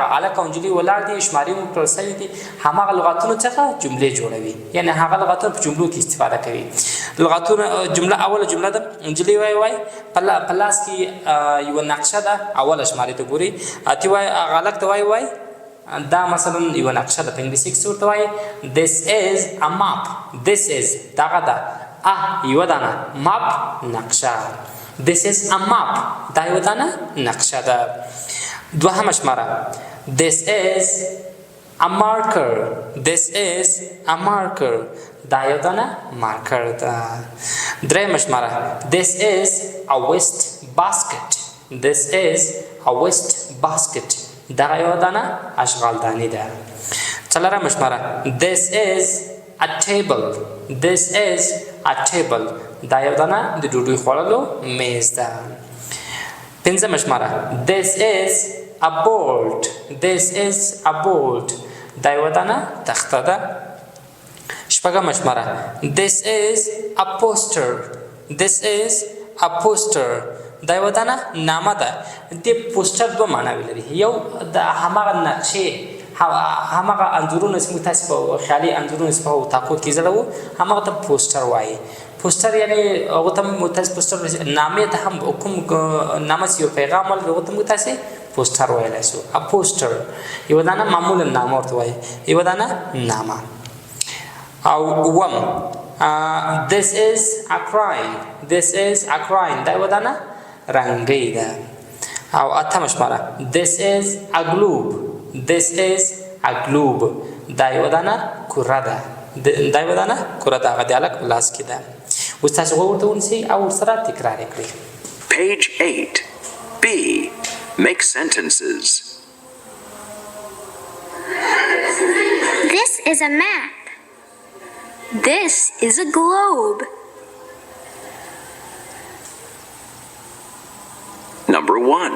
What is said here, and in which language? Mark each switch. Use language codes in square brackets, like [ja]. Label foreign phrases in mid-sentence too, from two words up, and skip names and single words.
[ps] هلک او نجلۍ ولاړ دي شمارې مو کړل سوي دي هماغه لغاتونو څخه جملې جوړوي یعنی هغه لغاتونه په جملو کې استفاده کوي لغاتونه جمله اوله جمله ده نجلۍ وایي په لاس کې یوه نقشه ده اوله شمارې ته ګورئ اتې وایي هغه هلک ته وایي دا مثلا یوه نقشه ده په انګلیسي کې څه ورته وایي [en] this is a map this [ps] is دغه ده یوه دانه ماپ نقشه [en] this is a map [ps] دا یوه دانه نقشه ده دوهمه شماره [en] this is a marker this is a marker [ps] دا یوه دانه مارکر ده درېیمه شماره [en] this is a waste basket this is a waste basket [ps] دا یوه دانه اشغالداني ده څلورمه شماره [en] this is a table this is a table [ps] دا یو دانه د ډوډۍ خوړلو میز ده پنځمه شماره [en] this is a board this is a board [ps] دا یو دانه تخته ده شپږمه شماره [en] this is a poster this is a poster [ps] دا یو دانه نامه ده د پوسټر دوه معناوې لري یو د هماغه نقشې هماغه انځورونه چې موږ تاسې په خیالي انځورونه چې په اتاقو کې ځړوو هماغه ته پوسټر وایي پوسټر یعنې هغو ته موږ تاسې پوسټر نامې ته هم کوم نامه چې یو پیغام ولري هغو ته موږ تاسې پوسټر ویلی شو پوسټر یوه دانه معمولا نامه ورته وایي یوه دانه نامه او اووم [en] this is a crime this is a crime [ps] دا یوه دانه رنګۍ ده او اتمه شماره [en] this is a globe this is a globe [ps] دا یوه دانه کوره ده دا یوه دانه کوره ده هغه د هلک په لاس کې ده اوس تاسې غوږ ورته ونیسئ او ورسره تکرار یې کړئ [en] Page 8. B. Make sentences. This is a map. This is a globe. Number 1.